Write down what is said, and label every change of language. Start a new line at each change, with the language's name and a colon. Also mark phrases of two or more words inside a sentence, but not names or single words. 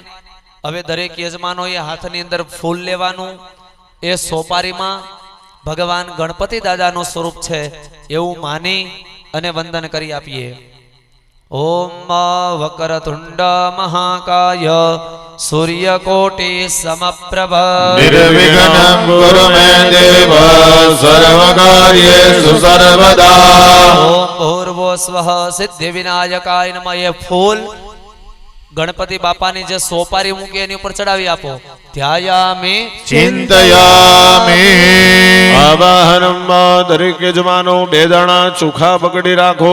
Gujarati: હવે દરેક યજમાનોએ હાથની અંદર ફૂલ લેવાનું. એ સોપારીમાં ભગવાન ગણપતિ દાદાનું સ્વરૂપ છે એવું માની અને વંદન કરી આપીએ.
Sanskrit: ઓમ વક્રતુંડ મહાકાય સૂર્યકોટિ સમપ્રભ निर्विघ्नं कुरु मे देव सर्वकार्येषु सर्वदा. ઓમ ભૂર્ભુવઃ સ્વઃ સિદ્ધિ વિનાયકાય નમઃ.
Gujarati: એ ફૂલ ગણપતિ બાપાની જે સોપારી મૂકી એની ઉપર ચડાવી આપો.
Sanskrit: ધ્યાયામિ ચિંતયામિ.
Gujarati: આવાહનમાં દરેક યજમાનો 2 દાણા ચોખા પકડી રાખો.